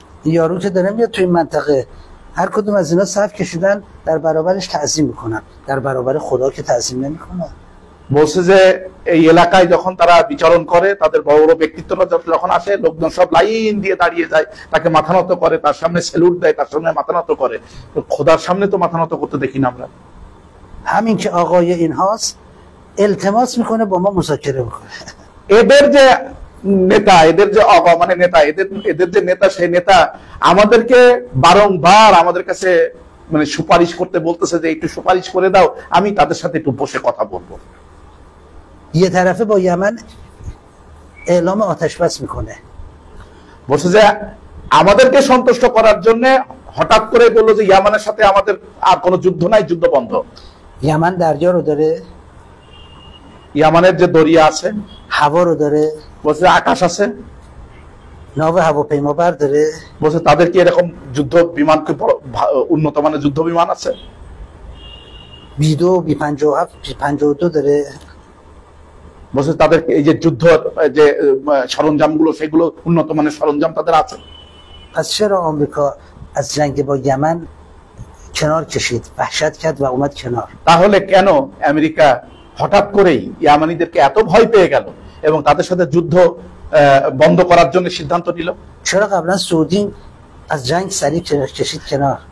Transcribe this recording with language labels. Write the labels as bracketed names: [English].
[Persian] یارو که داره میاد توی این منطقه هر کدوم از اینا صف کشیدن در برابرش تعظیم میکنن، در برابر خدا که تعظیم نمیکنن. [Bangla] বলছে যে এই এলাকায় যখন তারা বিচরণ করে, তাদের বড় বড় ব্যক্তিত্বরা যখন আসে, লোকজন সব লাইন দিয়ে দাঁড়িয়ে যায়, তাকে মাথা নত করে, তার সামনে স্যালুট দেয়, তার সামনে মাথা নত করে। খোদার সামনে তো মাথা নত করতে দেখি না আমরা। [Persian] همین که آقای اینهاست التماس میکنه با ما مذاکره بکنه। [Bangla] এদের যে নেতা, এদের যে মানে নেতা, এদের যে নেতা, সেই নেতা আমাদেরকে বারংবার আমাদের কাছে মানে সুপারিশ করতে বলতেছে যে একটু সুপারিশ করে দাও, আমি তাদের সাথে একটু বসে কথা বলবো। [Persian] یه طرفه با یمن اعلام آتش بس میکنه। [Bangla] বলছে যে আমাদেরকে সন্তুষ্ট করার জন্য হঠাৎ করে বললো যে ইয়ামানের সাথে আমাদের আর কোনো যুদ্ধ নাই, যুদ্ধ বন্ধ। [Persian] یمن دریا رو داره، [Bangla] ইয়ামানের যে দরিয়া আছে, [Persian] هوا رو داره، [Bangla] বলছে আকাশ আছে, [Persian] ناو هواپیما بر داره، [Bangla] বলছে তাদের কি এরকম যুদ্ধ বিমান, উন্নত মানের যুদ্ধ বিমান আছে? [Persian] B2 B57 B52 داره। [Bangla] বলছে তাদের এই যে যুদ্ধ যে সরঞ্জামগুলো, সেগুলো উন্নত মানের সরঞ্জাম তাদের আছে। [Persian] پس چرا آمریکا از جنگ با یمن کنار کشید، وحشت کرد و اومد کنار؟ [Bangla] তাহলে কেন আমেরিকা হঠাৎ করেই ইয়ামানিদেরকে এত ভয় পেয়ে গেল এবং তাদের সাথে যুদ্ধ বন্ধ করার জন্য সিদ্ধান্ত নিল? [Persian] چرا قبلا سعودی از جنگ سریع کشید کنار؟